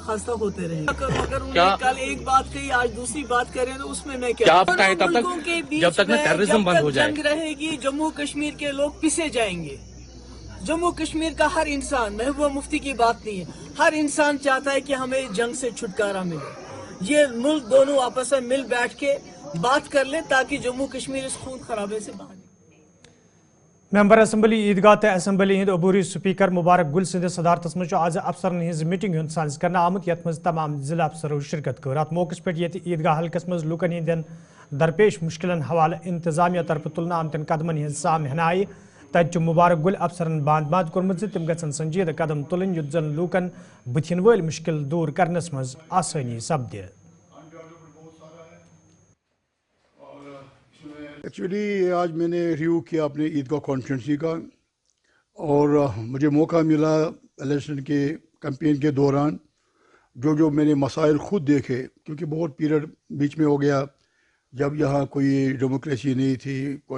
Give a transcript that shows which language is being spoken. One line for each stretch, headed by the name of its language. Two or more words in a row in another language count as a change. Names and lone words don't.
Urdu: خواستہ ہوتے رہیں اگر انہوں نے کل ایک بات کہی آج دوسری بات کریں تو اس میں کیا ملکوں کے بیچ میں جنگ رہے گی جموں کشمیر کے لوگ پسے جائیں گے جموں کشمیر کا ہر انسان محبوبہ مفتی کی بات نہیں ہے ہر انسان چاہتا ہے کہ ہمیں جنگ سے چھٹکارا ملے یہ ملک دونوں آپس میں مل بیٹھ کے بات کر لیں تاکہ جموں کشمیر اس خون خرابے سے باہر
English: member assembly
Kashmiri: عیدگاہ تو اسمبلی ہند عبوری سپیکر مبارک گل سندس صدارت مز آز افسرن ہز میٹنگ ہند سانز کرنا آمت یت مز تمام ضلع افسروں شرکت کر ات موقع پہ یہ عیدگاہ حلقس مز لوکن ہندین درپیش مشکلن حوالہ انتظامیہ طرف تلنا آمتن قدمن ہز سام ہنائے تت مبارک گل افسرن باند کورمت تم گھن سنجیدہ قدم تلن یت زن لوکن بتھن ول مشکل دور کرنس مز آسانی سپدِ
Urdu: ایکچولی آج میں نے ریویو کیا اپنے عیدگاہ کانسٹیٹوئنسی کا اور مجھے موقع ملا الیکشن کے کیمپین کے دوران جو میں نے مسائل خود دیکھے کیونکہ بہت پیریڈ بیچ میں ہو گیا جب یہاں کوئی ڈیموکریسی نہیں تھی کوئی